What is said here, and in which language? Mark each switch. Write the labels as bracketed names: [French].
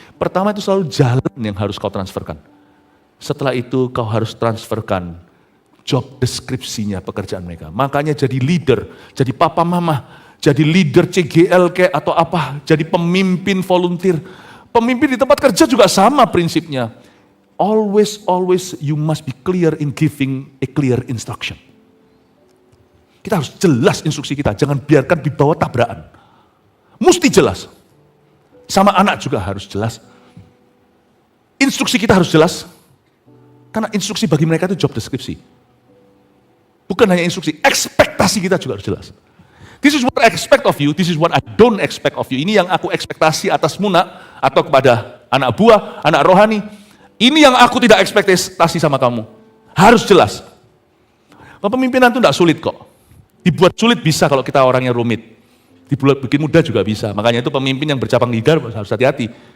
[Indonesian] Pertama itu selalu jalan yang harus kau transferkan. Setelah itu kau harus transferkan job deskripsinya pekerjaan mereka. Makanya jadi leader, jadi papa mama, jadi leader CGL kayak atau apa, jadi pemimpin volunteer. Pemimpin di tempat kerja juga sama prinsipnya. [English] Always you must be clear in giving a clear instruction. [Indonesian] Kita harus jelas instruksi kita, jangan biarkan dibawa tabrakan. Mesti jelas. Sama anak juga harus jelas. Instruksi kita harus jelas. Karena instruksi bagi mereka itu job deskripsi. Bukan hanya instruksi, ekspektasi kita juga harus jelas. [English] This is what I expect of you, this is what I don't expect of you. [Indonesian] Ini yang aku ekspektasi atasmu nak, atau kepada anak buah, anak rohani. Ini yang aku tidak ekspektasi sama kamu. Harus jelas. Kepemimpinan itu tidak sulit kok. Dibuat sulit bisa kalau kita orangnya rumit. Dibuat bikin mudah juga bisa. Makanya itu pemimpin yang bercabang lidah harus hati-hati.